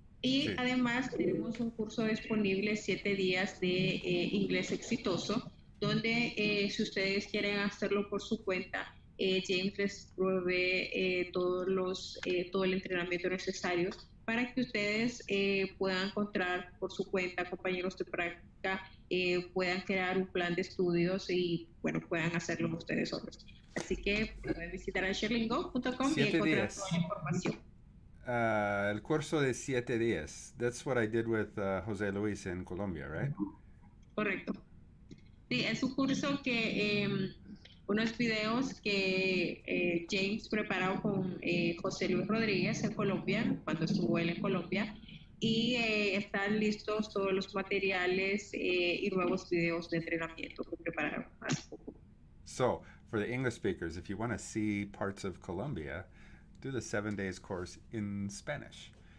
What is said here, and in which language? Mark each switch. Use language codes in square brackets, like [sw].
[es] Y sí, además tenemos un curso disponible, 7 días de inglés exitoso, donde si ustedes quieren hacerlo por su cuenta, James les provee todo el entrenamiento necesario para que ustedes puedan encontrar por su cuenta compañeros de práctica, puedan crear un plan de estudios y bueno, puedan hacerlo ustedes solos. Así que pueden visitar a ShareLingo.com y encontrar toda la información. El curso de 7 días. [en] That's what I did with José Luis in Colombia, right? [es] Correcto. Sí, es un curso que unos videos que James preparó con José Luis Rodríguez en Colombia, cuando estuvo él en Colombia, y están listos todos los materiales y nuevos videos de entrenamiento que prepararon hace poco. [en] So, for the English speakers, if you want to see parts of Colombia, do the 7 days course in Spanish.